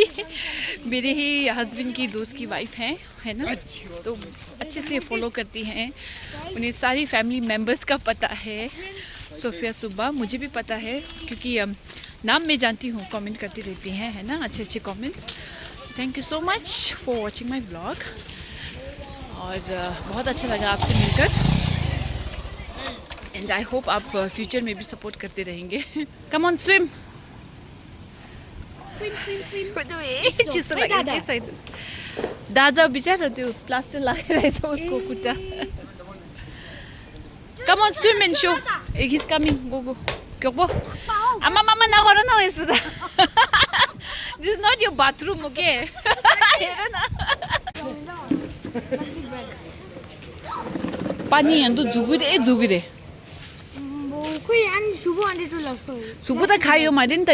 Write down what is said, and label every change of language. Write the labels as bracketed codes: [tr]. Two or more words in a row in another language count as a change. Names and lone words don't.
[hi] मेरे ही हस्बैंड की दोस्त की वाइफ है ना, तो अच्छे से फॉलो करती हैं, उन्हें सारी [en] family members [hi] का पता है। सोफिया सुब्बा मुझे भी पता है क्योंकि नाम मैं जानती हूँ, कमेंट करती रहती हैं है ना, अच्छे अच्छे कमेंट्स। [en] Thank you so much for watching my blog. [hi] और बहुत अच्छा लगा आपसे मिलकर [en] and I hope [hi] आप फ्यूचर में भी सपोर्ट करते रहेंगे। [en] Come on swim. [ne] दादा बिचारा त्यो प्लास्टर लगाइरहेछ उसको खुट्टा। [en] Come on swim and show is coming. go go [ne] क्यों गो आमा मामा नगर न यस्तो त। [en] This is not your bathroom okay. [ne] हेर न पानी अन्त झुगिरे सुबु त खायो मैले नि त।